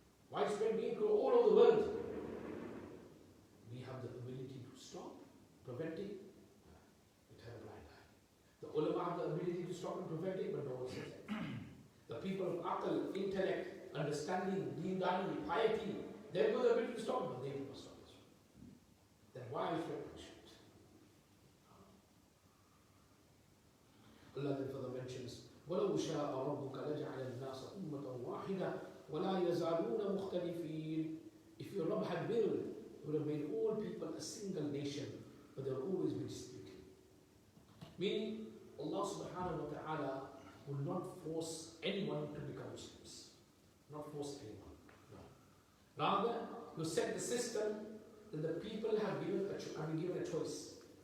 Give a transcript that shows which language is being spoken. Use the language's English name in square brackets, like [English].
[English] Widespread being all over the world. We have the ability to stop, preventing. We turn a blind eye. The ulama have the ability to stop and prevent it, but no one says that. The people of aql, intellect, understanding, deendani, piety, they've got the ability to stop, but they must stop this. Then why is there punishment? Allah then further mentions, [Arabic] وَلَوْ شَاءَ رَبُّكَ لَجَعَلَ النَّاسَ أُمَّةً وَاحِدَةً وَلَا يَزَالُونَ مُخْتَلِفِينَ. [English] If your Rabb had willed, He would have made all people a single nation, but there will always be disputing. Meaning, Allah subhanahu wa ta'ala will not force anyone to become Muslims. Not force anyone. No. Rather, you set the system that the people have been given a choice.